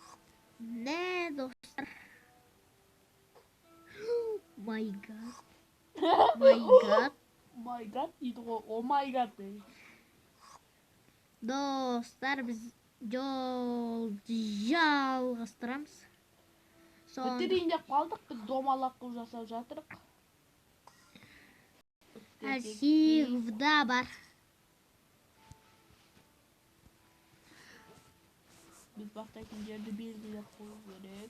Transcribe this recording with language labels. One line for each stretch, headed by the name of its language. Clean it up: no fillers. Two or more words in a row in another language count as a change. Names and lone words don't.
Turkish: Ne dostlar?
English: My god. My god. My god
Kazakh: дейді ғой.
English: Oh my god дейді.
Kazakh: Достар, біз жолды жалғастырамыз. Бітірейін деп қалдық, біз домалақ қылып жасап жатырық. Архивда бар. Biz бастайтын жерді белгілеп қою керек.